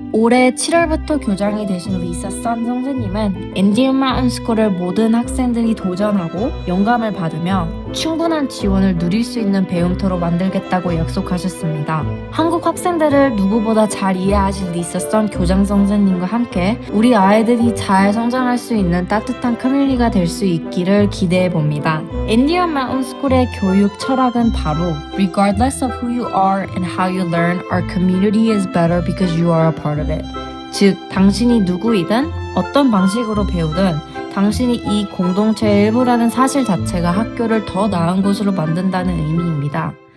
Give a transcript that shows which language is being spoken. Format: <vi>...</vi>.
<ko>올해 7월부터 교장이 되신 리사 산 선생님은 인디언 마운틴 스쿨을 모든 학생들이 도전하고 영감을 받으며 충분한 지원을 누릴 수 있는 배움터로 만들겠다고 약속하셨습니다. 한국 학생들을 누구보다 잘 이해하신 리사 산 교장 선생님과 함께 우리 아이들이 잘 성장할 수 있는 따뜻한 커뮤니티가 될 수 있기를 기대해 봅니다. 인디언 마운틴 스쿨의 교육 철학은 바로</ko> <en>Regardless of who you are and how you learn, our community is better because you are a part of it.</en> <ko>즉, 당신이 누구이든 어떤 방식으로 배우든 당신이 이 공동체의 일부라는 사실 자체가 학교를 더 나은 곳으로 만든다는 의미입니다.</ko>